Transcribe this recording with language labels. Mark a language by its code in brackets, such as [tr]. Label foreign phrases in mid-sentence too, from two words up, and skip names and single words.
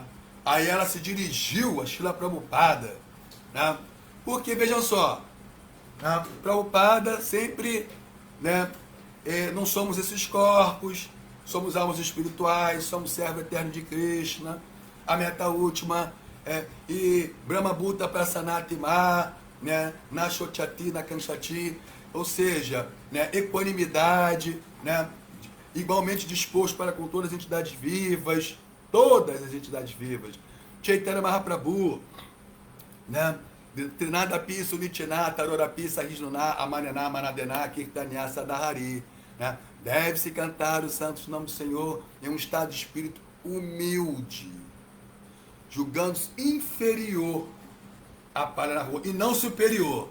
[pt] Aí ela se dirigiu a Srila Prabhupada, né? Porque, vejam só, né, Prabhupada sempre, né, não somos esses corpos, somos almas espirituais, somos servo eterno de Krishna, a meta última e [sa] Brahma Bhuta Prasanati Ma, [pt] né, [sa] na Shochati, na Kanchati, [pt] ou seja, né, equanimidade, né, igualmente disposto para com todas as entidades vivas, todas as entidades vivas. Chaitanya Mahaprabhu, né, [sa] Trinadapi Sunichina, Tarorapi Sahisnuna, Amanena, Manadena, Kirtanya Sadahari, [pt] né, deve-se cantar os santos nomes do Senhor em um estado de espírito humilde, julgando-se inferior a palha na rua e não superior.